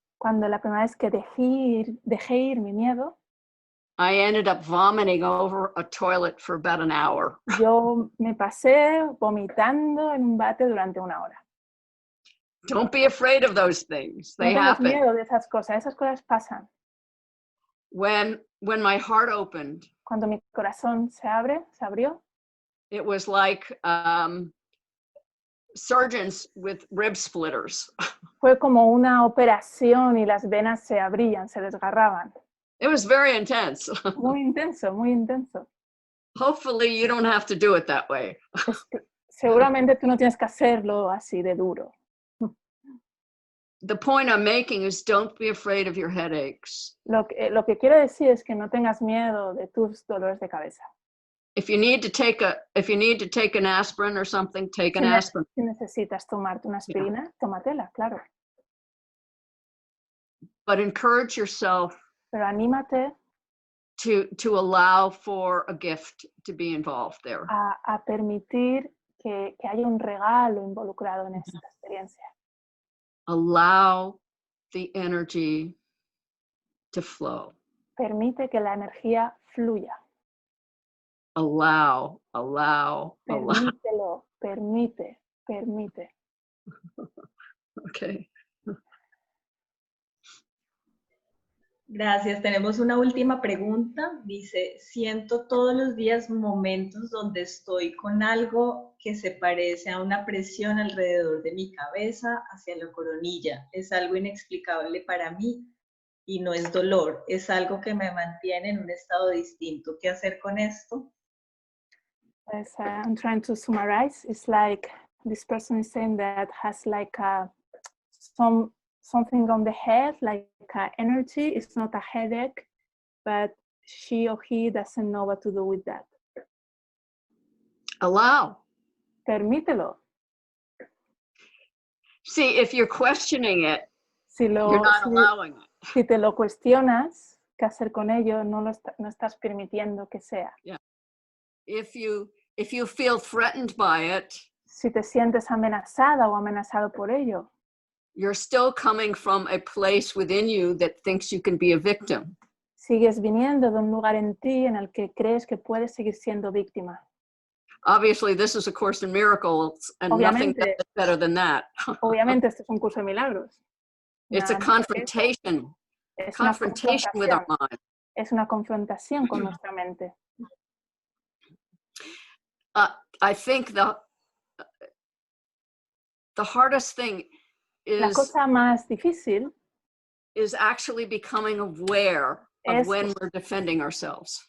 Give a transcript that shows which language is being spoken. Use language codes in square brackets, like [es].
[es] Cuando la primera vez que dejé ir mi miedo, [en] I ended up vomiting over a toilet for about an hour. [es] yo me pasé vomitando en un bate durante una hora. [en] Don't be afraid of those things. They [es] No tengas [en] happen. [es] miedo de esas cosas pasan. [en] When my heart opened, [es] Cuando mi corazón se abrió, [en] it was like surgeons with rib splitters. [es] Fue como una operación y las venas se abrían, se desgarraban. [en] It was very intense. [es] Muy intenso, muy intenso. [en] Hopefully you don't have to do it that way. [es] Seguramente tú no tienes que hacerlo así de duro. [en] The point I'm making is don't be afraid of your headaches. [es] Lo que quiero decir es que no tengas miedo de tus dolores de cabeza. [en] If you need to take an aspirin or something, take an aspirin. [es] Si necesitas tomarte una aspirina, tómatela, claro. [en] But encourage yourself [es] Pero anímate [en] to allow for a gift to be involved there. [es] a permitir que haya un regalo involucrado en esta experiencia. [en] Allow the energy to flow. [es] Permite que la energía fluya. [en] Allow. [es] Permítelo, permite. [en] Okay. [es] Gracias. Tenemos una última pregunta. Dice, siento todos los días momentos donde estoy con algo que se parece a una presión alrededor de mi cabeza hacia la coronilla. Es algo inexplicable para mí y no es dolor. Es algo que me mantiene en un estado distinto. ¿Qué hacer con esto? [en] As I'm trying to summarize, it's like this person is saying that has like something on the head, like energy. It's not a headache, but she or he doesn't know what to do with that. Allow. [es] Permítelo. [en] See, if you're questioning it, You're not allowing it. [es] Si te lo cuestionas, ¿qué hacer con ello? No estás permitiendo que sea. [en] Yeah. If you feel threatened by it, [es] Si te sientes amenazada o amenazado por ello, [en] you're still coming from a place within you that thinks you can be a victim. [es] sigues viniendo de un lugar en ti en el que crees que puedes seguir siendo víctima. [en] Obviously, this is a Course in Miracles, and nothing is better than that. [es] Obviamente, este es un curso de milagros. [en] It's a confrontation. [es] Es [en] Confrontation with our mind. [es] Es una confrontación con nuestra mente. [en] I think the hardest thing [es] La cosa más difícil [en] is actually becoming aware of when we're defending ourselves.